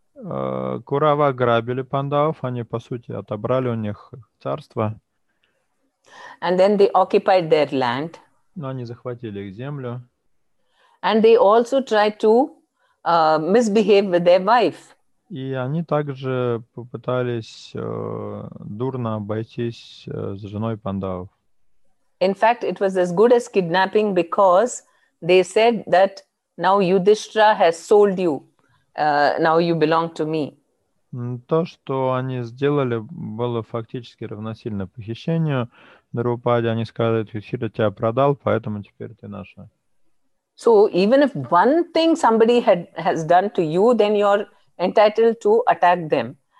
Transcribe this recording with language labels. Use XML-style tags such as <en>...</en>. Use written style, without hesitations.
<ru>Кауравы грабили пандавов, они, по сути, отобрали у них царство.</ru> <en>And then they occupied their land.</en> <ru>Но они захватили их землю.</ru> <en>And they also tried to misbehave with their wife.</en> <ru>И они также попытались дурно обойтись с женой пандавов.</ru> <en>In fact, it was as good as kidnapping because they said that now Yudhishthira has sold you. Now you belong to me.</en> <ru>То, что они сделали, было фактически равносильно похищению. Друпади, они сказали, Юдхира тебя продал, поэтому теперь ты наша.</ru> <en>So even if one thing somebody has done to you, then you're entitled to attack them.</en>